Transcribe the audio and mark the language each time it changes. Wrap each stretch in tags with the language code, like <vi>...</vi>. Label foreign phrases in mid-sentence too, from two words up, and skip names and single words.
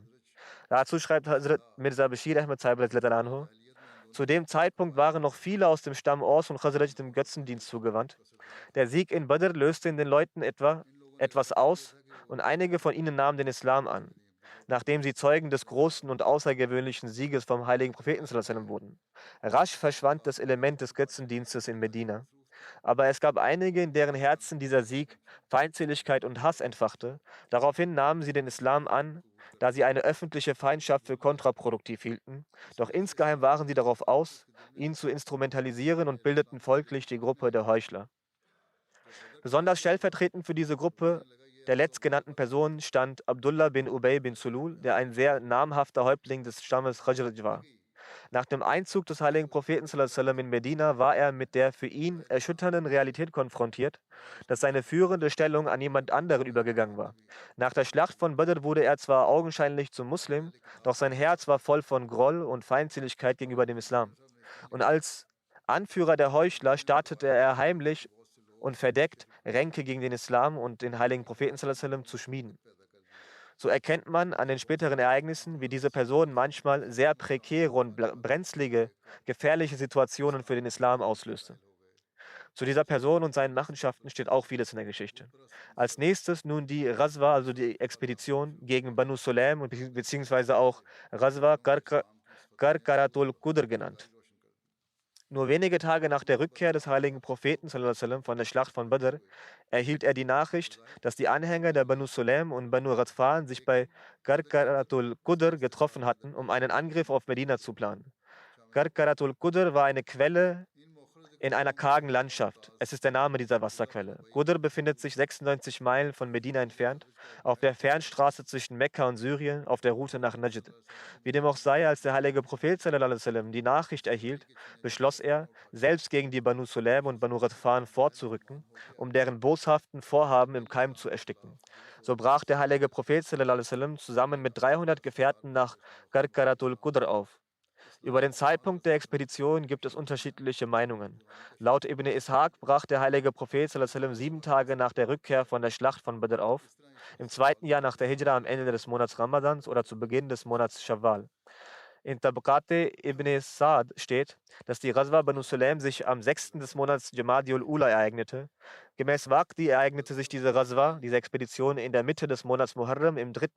<de>Dazu schreibt Hazrat Mirza Bashir Ahmad Sahib anhu: Zu dem Zeitpunkt waren noch viele aus dem Stamm Aus und Khazraj dem Götzendienst zugewandt. Der Sieg in Badr löste in den Leuten etwas aus und einige von ihnen nahmen den Islam an. nachdem sie Zeugen des großen und außergewöhnlichen Sieges vom heiligen Propheten</de> <ar>صلى الله عليه وسلم</ar> <de>wurden. Rasch verschwand das Element des Götzendienstes in Medina. Aber es gab einige, in deren Herzen dieser Sieg Feindseligkeit und Hass entfachte. Daraufhin nahmen sie den Islam an, da sie eine öffentliche Feindschaft für kontraproduktiv hielten. Doch insgeheim waren sie darauf aus, ihn zu instrumentalisieren und bildeten folglich die Gruppe der Heuchler. Besonders stellvertretend für diese Gruppe der letztgenannten Personen stand Abdullah bin Ubay bin Sulul, der ein sehr namhafter Häuptling des Stammes Khazraj war. Nach dem Einzug des heiligen Propheten</de> <ar>صلى الله عليه وسلم</ar> <de>in Medina war er mit der für ihn erschütternden Realität konfrontiert, dass seine führende Stellung an jemand anderen übergegangen war. Nach der Schlacht von Badr wurde er zwar augenscheinlich zum Muslim, doch sein Herz war voll von Groll und Feindseligkeit gegenüber dem Islam. Und als Anführer der Heuchler startete er heimlich und verdeckt Ränke gegen den Islam und den heiligen Propheten</de> <ar>صلى الله عليه وسلم</ar> <de>zu schmieden. So erkennt man an den späteren Ereignissen, wie diese Person manchmal sehr prekäre und brenzlige, gefährliche Situationen für den Islam auslöste. Zu dieser Person und seinen Machenschaften steht auch vieles in der Geschichte. Als nächstes nun die Ghazwa, also die Expedition gegen Banu Sulaim beziehungsweise auch Ghazwa Karkaratul Qudr genannt. Nur wenige Tage nach der Rückkehr des heiligen Propheten</de> <ar>صلى الله عليه وسلم</ar> <de>von der Schlacht von Badr erhielt er die Nachricht, dass die Anhänger der Banu Sulaim und Banu Ghatfan sich bei Karkaratul Qudr getroffen hatten, um einen Angriff auf Medina zu planen. Karkaratul Qudr war eine Quelle in einer kargen Landschaft. Es ist der Name dieser Wasserquelle. Qudr befindet sich 96 Meilen von Medina entfernt, auf der Fernstraße zwischen Mekka und Syrien, auf der Route nach Najd. Wie dem auch sei, als der heilige Prophet</de> <ar>صلى الله عليه وسلم</ar> <de>die Nachricht erhielt, beschloss er, selbst gegen die Banu Sulaim und Banu Ghatfan vorzurücken, um deren boshaften Vorhaben im Keim zu ersticken. So brach der heilige Prophet</de> <ar>صلى الله عليه وسلم</ar> <de>zusammen mit 300 Gefährten nach Karkaratul Qudr auf. Über den Zeitpunkt der Expedition gibt es unterschiedliche Meinungen. Laut Ibn Ishaq brach der heilige Prophet</de> <ar>صلى الله عليه وسلم</ar> <de>7 Tage nach der Rückkehr von der Schlacht von Badr auf, im 2. Jahr nach der Hijra am Ende des Monats Ramadans oder zu Beginn des Monats Shawwal. In Tabaqate ibn Sa'd steht, dass die Ghazwa Banu Sulaim sich am 6. des Monats Jamadiul Ula ereignete. Gemäß Waqdi ereignete sich diese Ghazwa, diese Expedition, in der Mitte des Monats Muharram im 3.</de>